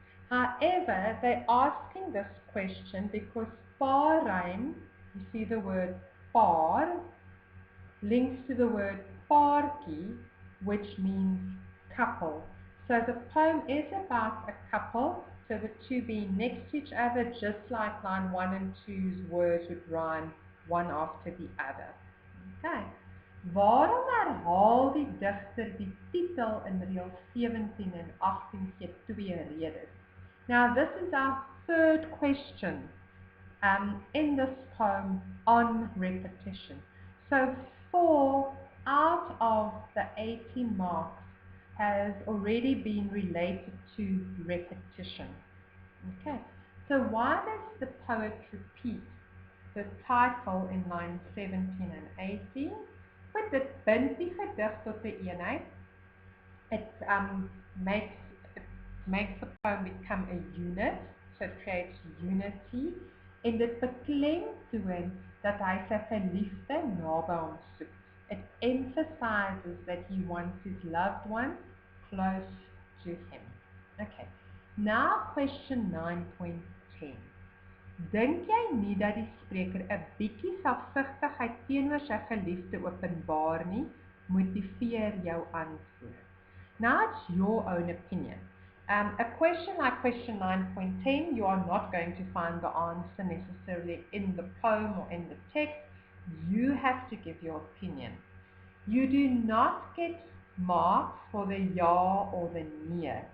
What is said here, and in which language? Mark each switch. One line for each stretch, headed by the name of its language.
English: However, they're asking this question because paarrym, you see the word paar, links to the word paartjie, which means couple. So the poem is about a couple, so the two being next to each other, just like line 1 and 2's words would rhyme one after the other. Okay.
Afrikaans: Waarom herhaal die digter die titel in reël 17 en 18 gee twee redes?
English: Now this is our third question in this poem on repetition. So 4 out of the 18 marks has already been related to repetition. Okay, so why does the poet repeat the title in lines 17 and 18?
Afrikaans: But dit bind die gedig tot 'n eenheid.
English: It makes it makes the poem become a unit, so it creates unity.
Afrikaans: En dit beklemtoon dat hy sy geliefde naby hom soek.
English: It emphasizes that he wants his loved one close to him. Okay, now question 9.10.
Afrikaans: Dink jy nie dat die spreker 'n bietjie selfsugtigheid teenoor sy geliefde openbaar nie, motiveer jou antwoord?
English: Now it's your own opinion. A question like question 9.10, you are not going to find the answer necessarily in the poem or in the text. You have to give your opinion. You do not get marks for the ja or the nee.